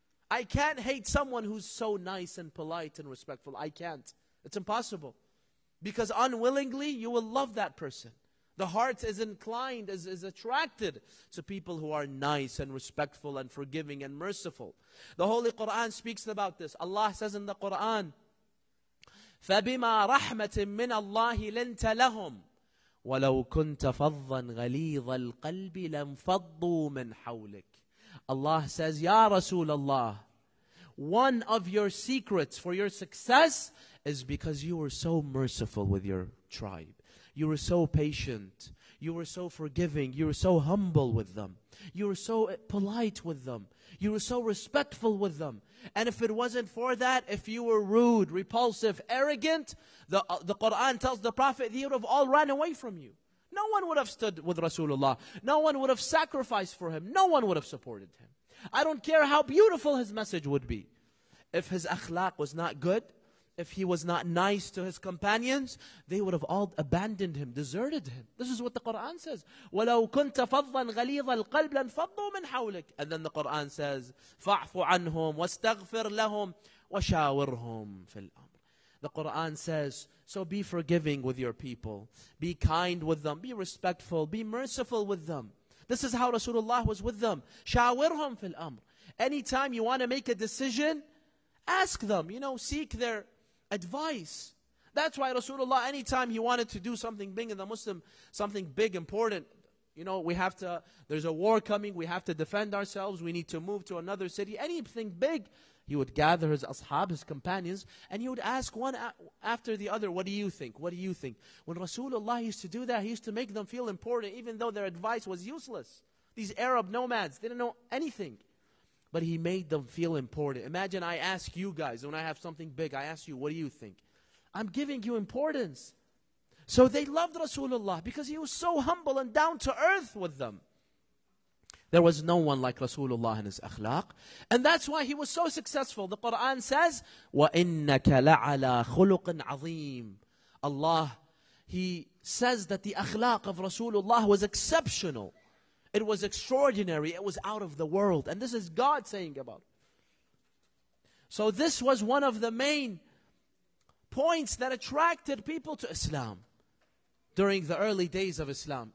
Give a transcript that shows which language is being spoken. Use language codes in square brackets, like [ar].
[en] I can't hate someone who's so nice and polite and respectful. I can't. It's impossible. Because unwillingly, you will love that person. The heart is inclined, is attracted to people who are nice and respectful and forgiving and merciful. The Holy Quran speaks about this. Allah says in the Quran, [ar] فَبِمَا رَحْمَةٍ مِّنَ اللَّهِ لِنْتَ لَهُمْ وَلَوْ كُنْتَ فَضًّا غَلِيظَ الْقَلْبِ لَانْفَضُّوا مِنْ حَوْلِكَ. [en] Allah says, Ya Rasulullah, one of your secrets for your success is because you were so merciful with your tribe. You were so patient. You were so forgiving. You were so humble with them. You were so polite with them. You were so respectful with them. And if it wasn't for that, if you were rude, repulsive, arrogant, the Quran tells the Prophet, they would have all ran away from you. No one would have stood with Rasulullah. No one would have sacrificed for him. No one would have supported him. I don't care how beautiful his message would be. If his akhlaq was not good, if he was not nice to his companions, they would have all abandoned him, deserted him. This is what the Quran says. [ar] وَلَوْ كُنْتَ فَضًّا غَلِيظَ الْقَلْبِ لَانْفَضُّوا مِنْ حَوْلِكَ. [en] And then the Quran says, [ar] فَاعْفُ عَنْهُمْ وَاسْتَغْفِرْ لَهُمْ وَشَاوِرْهُمْ فِي الْأَمْرِ. [en] The Quran says, so be forgiving with your people. Be kind with them. Be respectful. Be merciful with them. This is how Rasulullah was with them. [ar] شَاوِرْهُمْ فِي الْأَمْرِ. [en] Anytime you want to make a decision, ask them, seek their advice. That's why Rasulullah, anytime he wanted to do something big in the Muslim, something big, important, there's a war coming, we have to defend ourselves, we need to move to another city, anything big, he would gather his ashab, his companions, and he would ask one after the other, what do you think? What do you think? When Rasulullah used to do that, he used to make them feel important, even though their advice was useless. These Arab nomads, they didn't know anything. But he made them feel important. Imagine I ask you guys, when I have something big, I ask you, what do you think? I'm giving you importance. So they loved Rasulullah because he was so humble and down to earth with them. There was no one like Rasulullah in his akhlaq. And that's why he was so successful. The Quran says, [ar] وَإِنَّكَ لَعَلَى خُلُقٍ عَظِيمٍ. [en] Allah, He says that the akhlaq of Rasulullah was exceptional. It was extraordinary. It was out of the world. And this is God saying about it. So this was one of the main points that attracted people to Islam during the early days of Islam.